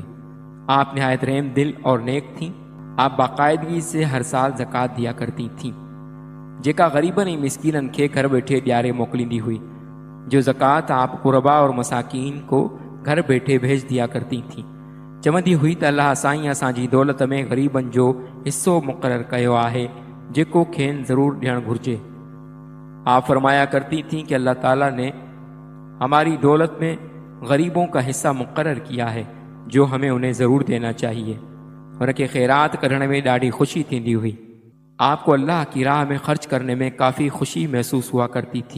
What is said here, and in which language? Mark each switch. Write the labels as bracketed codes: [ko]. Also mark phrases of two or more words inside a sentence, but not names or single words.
[ur] آپ نہایت رحم دل اور نیک تھیں۔ آپ باقاعدگی سے ہر سال زکوٰۃ دیا کرتی تھیں، [sd] جیکا غریبن اور مسکینن کے گھر بیٹھے ڈیارے موکلیندی ہوئی۔ [ur] جو زکوٰۃ آپ قربا اور مساکین کو گھر بیٹھے بھیج دیا کرتی تھیں۔ [sd] چوندی ہوئی تو اللہ سائیں اساں جی دولت میں غریبن جو حصو مقرر کیو آہے جیکو کھین ضرور ڈیڑ گھرجے۔ [ur] آپ فرمایا کرتی تھیں کہ اللہ تعالیٰ نے ہماری دولت میں غریبوں کا حصہ مقرر کیا ہے جو ہمیں انہیں ضرور دینا چاہیے، اور کہ خیرات کرنے میں [sd] ڈاڑھی خوشی تھیندی ہوئی۔ [ur] آپ کو اللہ کی راہ میں خرچ کرنے میں کافی خوشی محسوس ہوا کرتی تھی۔